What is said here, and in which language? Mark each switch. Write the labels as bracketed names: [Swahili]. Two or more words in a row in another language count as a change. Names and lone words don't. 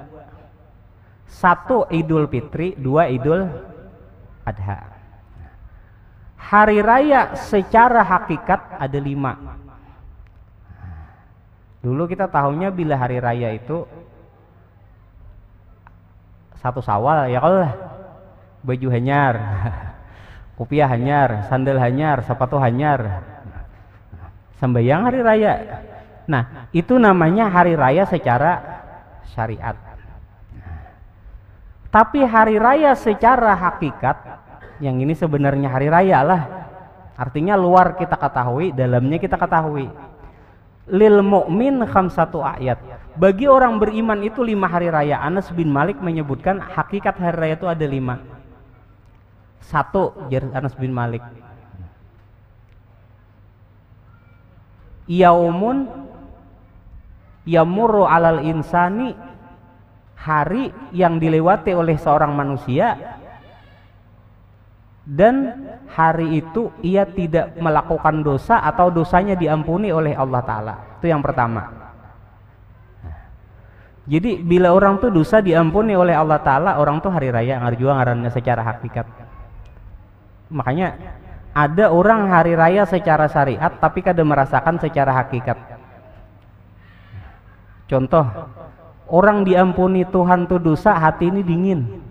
[Indonesian] Satu Idul Fitri, 2 Idul Adha. Hari raya secara hakikat ada 5. [Banjar] Dulu kita tahunya bila hari raya itu 1 Syawal ya kalau baju hanyar, kopiah hanyar, sandal hanyar, sepatu hanyar, sembahyang hari raya. [Indonesian] Nah itu namanya hari raya secara syariat. Tapi hari raya secara hakikat, yang ini sebenarnya hari raya lah. Artinya luar kita ketahui, dalamnya kita ketahui. [Arabic] للمؤمن خمسة آيات. [Indonesian] Bagi orang beriman itu 5 hari raya. Anas bin Malik menyebutkan hakikat hari raya itu ada 5. [Banjar] 1, jar Anas bin Malik. [Arabic] يوم يمر على الإنسان, [Indonesian] hari yang dilewati oleh seorang manusia dan hari itu ia tidak melakukan dosa atau dosanya diampuni oleh Allah Ta'ala. Itu yang pertama. Jadi bila orang tuh dosa diampuni oleh Allah Ta'ala, [Banjar] orang tuh hari raya ngarjua ngarannya secara hakikat. Makanya ada orang hari raya secara syariat tapi kada merasakan secara hakikat. [Indonesian] Contoh, orang diampuni Tuhan tuh dosa, hati ini dingin.